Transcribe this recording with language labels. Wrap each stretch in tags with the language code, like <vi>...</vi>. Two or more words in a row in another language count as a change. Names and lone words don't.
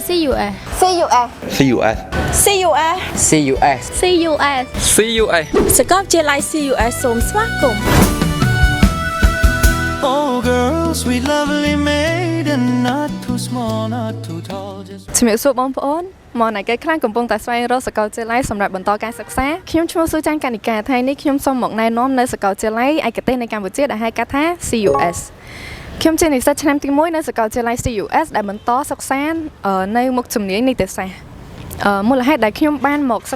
<km>CUS CUS CUS CUS CUS CUS CUS សាកលវិទ្យាល័យ CUS សូមស្វាគមន៍</km> <en>Oh girls sweet lovely maid and not too small not too tall just</en> <km>ជំរាបសួរបងប្អូនមកណៃគេខ្លាំងកំពុងតែស្វែងរកសាកលវិទ្យាល័យសម្រាប់បន្តការសិក្សាខ្ញុំឈ្មោះស៊ូចាន់កានិកាថ្ងៃនេះខ្ញុំសូមមកណែនាំនៅសាកលវិទ្យាល័យឯកទេសនៅកម្ពុជាដែលហៅកាត់ថា CUS ខ្ញុំជានិស្សិតឆ្នាំទី1នៅសាកលវិទ្យាល័យ CUS ដែលបន្តសិក្សានៅមុខជំនាញនីតិសាស្ត្រមូលហេតុដែលខ្ញុំបានមកសិ</km>